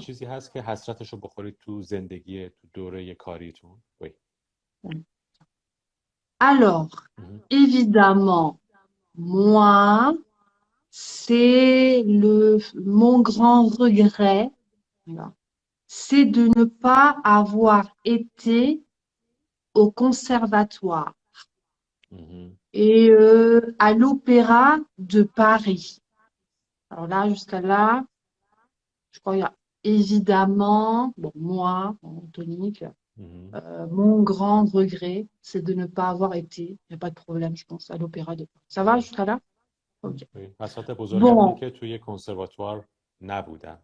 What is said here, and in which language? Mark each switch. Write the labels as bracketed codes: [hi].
[fa] چیزی هست که حسرتشو بخورید تو زندگی تو دوره کاریتون. [fr] Oui. alors, Mhm. évidemment, moi, c'est mon grand regret, voilà, c'est de ne pas avoir été au conservatoire Mhm. et à l'Opéra de Paris. Alors là, jusqu'à là, je crois qu'il y a évidemment, bon, moi, Tonique, Mhm. mon grand regret, c'est de ne pas avoir été, il n'y a pas de problème, je pense, à l'Opéra de Paris. Ça va Oui. jusqu'à là? Ok. [fa] Oui. حسرت بزرگم اینه [fr] Bon, [fa] که توی کنسرواتوار نبودم.